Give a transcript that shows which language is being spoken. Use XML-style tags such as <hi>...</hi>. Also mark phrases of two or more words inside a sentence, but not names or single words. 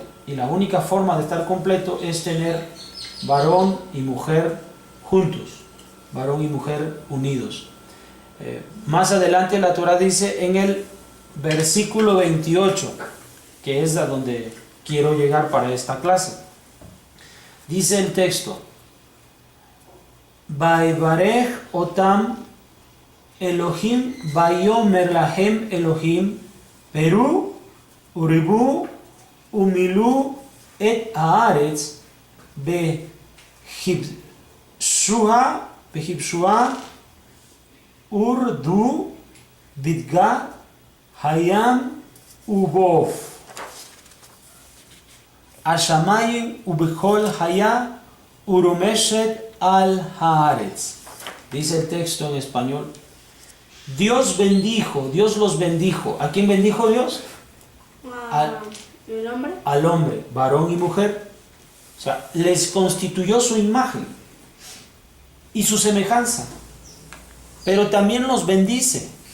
<es>Y la única forma de estar completo es tener varón y mujer juntos, varón y mujer unidos. Más adelante la Torah dice en el versículo 28, que es a donde quiero llegar para esta clase. Dice el texto,</es> <he>ויברך אתם אלהים ויאמר להם אלהים פרו ורבו ומלאו את הארץ וכבשה ורדו בדגת הים ובעוף השמים ובכל חיה הרמשת על הארץ.</he> <es>Dice el texto en español, Dios bendijo, Dios los bendijo. ¿A quién bendijo Dios? ¿El hombre? Al hombre, varón y mujer. O sea, les constituyó su imagen y su semejanza, pero también los bendice.</es>